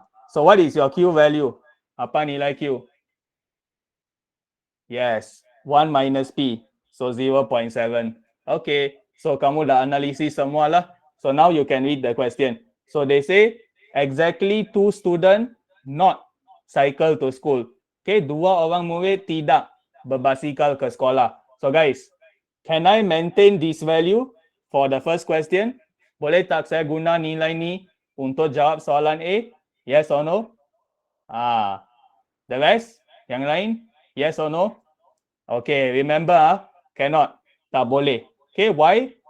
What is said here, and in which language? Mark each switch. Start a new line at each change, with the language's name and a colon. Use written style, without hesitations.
English: So what is your Q value?
Malay: Apa nilai Q?
English: Yes, 1 minus P. So 0.7.
Malay: Okay, so kamu dah analisis semua lah.
English: So now you can read the question. So they say exactly 2 students not cycle to school.
Malay: Okay, 2 orang murid tidak berbasikal ke sekolah.
English: So guys, can I maintain this value for the first question?
Malay: Boleh tak saya guna nilai ni untuk jawab soalan A?
English: Yes or no? The rest?
Malay: Yang lain? Yes or no?
English: Okay, remember, cannot.
Malay: Tak boleh.
English: Okay, why?